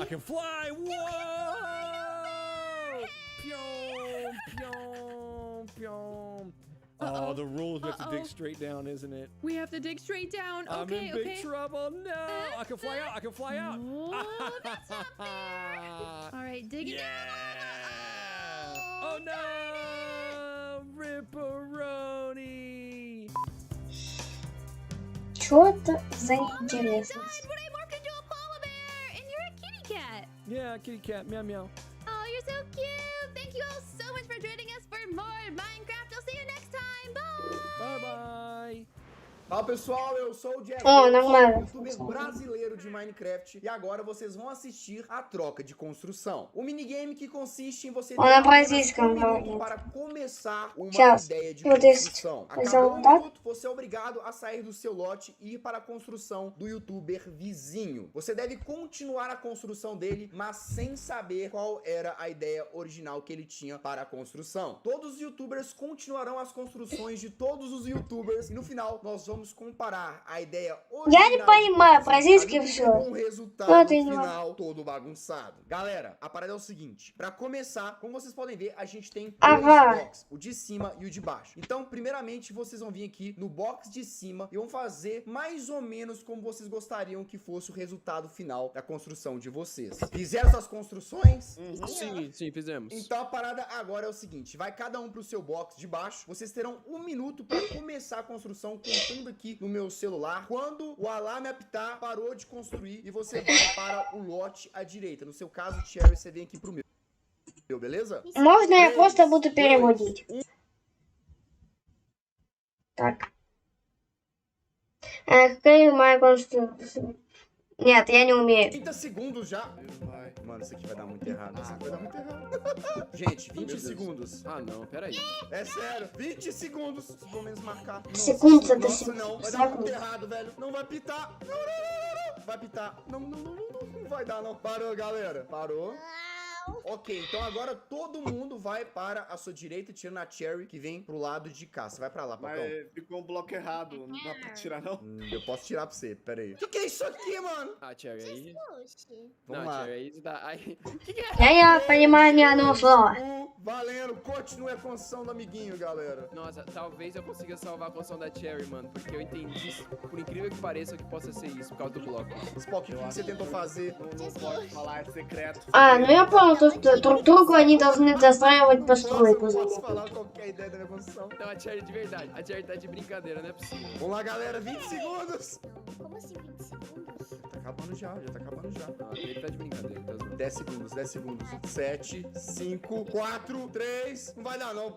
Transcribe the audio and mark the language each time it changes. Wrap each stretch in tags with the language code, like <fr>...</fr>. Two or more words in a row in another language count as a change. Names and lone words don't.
<en>I can fly. Whoa! Pyong, pyong, pyong. Oh, Uh-oh. the rule is we have to dig Uh-oh. straight down, isn't it? We have to dig straight down. I'm Okay, in big okay. trouble. No, I can fly out. I can fly out. No, that's not fair. All right, dig it Yeah. down. Oh no! Ripperoni!</en> <ru>Что это за</ru> <en>Oh my god,</en> <ru>интересность?</ru> <en>but I morphed into a polar bear and you're a kitty cat. Yeah, kitty cat, meow meow. Oh, you're so cute. Thank you all so much for joining us for more Minecraft. I'll see you next time. Bye. Bye bye.</en> <pt>Fala pessoal, eu sou o Jack,</pt> <en>Oh, normal.</en> <pt>youtuber brasileiro de Minecraft, e agora vocês vão assistir a troca de construção. O minigame que consiste em você ter Olha, apenas Francisco, um minuto</pt> <ru>говорит.</ru> <pt>para começar uma</pt> <ru>Сейчас.</ru> <pt>ideia de</pt> <ru>Вот здесь</ru> <pt>construção.</pt> <ru>взял</ru> <pt>Acabou um</pt> <ru>так.</ru> <pt>minuto, você é obrigado a sair do seu lote e ir para a construção do youtuber vizinho. Você deve continuar a construção dele, mas sem saber qual era a ideia original que ele tinha para a construção. Todos os youtubers continuarão as construções de todos os youtubers e no final nós vamos comparar a ideia original</pt> <ru>не понимаю,</ru> <pt>de</pt> <ru>по-российски</ru> <pt>cada</pt> <ru>всё.</ru> <pt>com o resultado</pt> <ru>Ну, ты не</ru> <pt>final todo bagunçado. Galera, a parada é o seguinte, para começar, como vocês podem ver, a gente tem dois</pt> <ru>Ага.</ru> <pt>boxes, o de cima e o de baixo. Então, primeiramente, vocês vão vir aqui no box de cima e vão fazer mais ou menos como vocês gostariam que fosse o resultado final da construção de vocês. Fizeram suas construções? Sim, fizemos. Então a parada agora é o seguinte, vai cada um pro seu box de baixo, vocês terão um minuto para começar a construção, contando aqui no meu celular. Quando o alarme apitar, parou de construir e você vai para o lote à direita. No seu caso, Cherry, você vem aqui pro meu, beleza?</pt> <ru>Можно я просто буду переводить? Так. Какая моя конструкция? Нет, я не умею.</ru> <pt>30 segundos já. Mano, isso aqui vai dar muito errado. Isso aqui vai dar muito errado. Gente, 20 segundos. Ah, não, peraí. É sério, 20 segundos. Se pelo menos marcar.</pt> <ru>Segundos, это</ru> <pt>Nossa,</pt> <ru>секунды.</ru> <pt>não. Vai dar muito errado, velho. Não vai pitar. Não. Vai pitar. Não vai dar, não. Parou, galera. Parou. Ok, então agora todo mundo vai para a sua direita, tirando a Cherry, que vem pro lado de cá. Você vai pra lá, Pacão. Mas ficou um bloco errado, não dá pra tirar não? Eu posso tirar pra você, pera aí. Que é isso aqui, mano? Ah, Cherry, aí... Vamos Não, lá. Cherry, aí você tá... Aí...</pt> <ru>Я понимаю ни одного слова.</ru> <pt>Valendo, continue a construção do amiguinho, galera. Nossa, talvez eu consiga salvar a construção da Cherry, mano, porque eu entendi, por incrível que pareça, que possa ser isso, por causa do bloco. Spock, o que você tentou fazer? Não pode falar, é secreto.</pt> <ru>А, ну я понял, то, что друг другу они должны достраивать постройку.</ru> <pt>Nossa, eu posso falar qual que é a ideia da minha construção. Não, a Cherry de verdade, a Cherry tá de brincadeira, não é possível. Vamos lá, galera, 20 segundos. Como assim 20 segundos? acabando já tá acabando já. Ah, ele tá de brincadeira, tá zoando. 10 segundos, 10 segundos. 7, 5, 4, 3. Não vai dar, não.</pt>